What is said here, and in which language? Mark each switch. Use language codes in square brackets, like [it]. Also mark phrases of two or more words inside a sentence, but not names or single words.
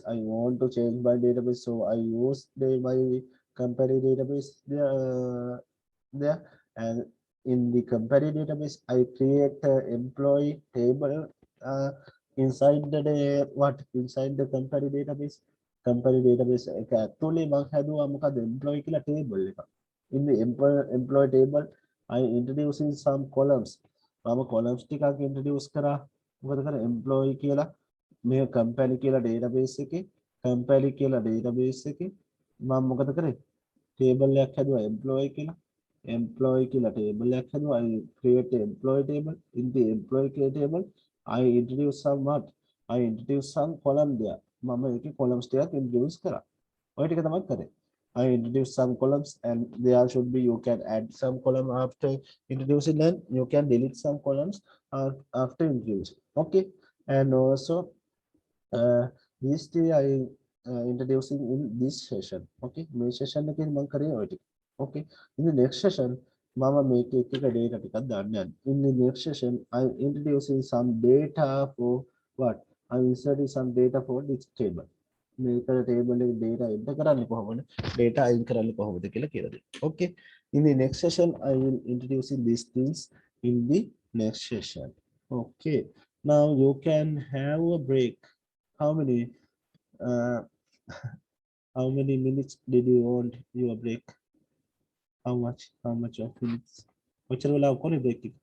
[en] I want to change my database, so I use my company database there. And in the company database, I create an employee table inside the what inside the company database. Company database [si] එක ඇතුලේ මම හැදුවා මොකද employee කියලා table එක. [en] In the employee table, I introducing some columns. [si] මම columns ටිකක් introduce කරා. මොකද කරා employee කියලා මේ company කියලා database එකේ company කියලා database එකේ මම මොකද කරේ table එකක් හැදුවා employee කියලා table එකක් හැදුවා. [en] I create an employee table. In the employee table I introduce some what I introduce some column there. [si] මම ඒකේ columns ටිකක් introduce කරා. ඔය ටික තමයි කරේ. [en] I introduce some columns, and there should be you can add some column after introducing, and you can delete some columns after introducing. Okay, and also these three I introducing in this session. [si] Okay, මේ session එකේ මම කරේ ඔය ටික. Okay, [en] in the next session [si] mama make එක data ටිකක් දාන්න යන්න. [en] In the next session I introducing some data for what I inserting some data for this table. [si] මේක table එකේ [en] data enter [si] කරන්නේ කොහොමද, data අයින් කරන්නේ කොහොමද කියලා කියලා දෙන්න. [en] Okay, in the next session I will introducing these things in the next session. Okay, now you can have a break. How many how many minutes did you want your break? How much of minutes? Which will have break?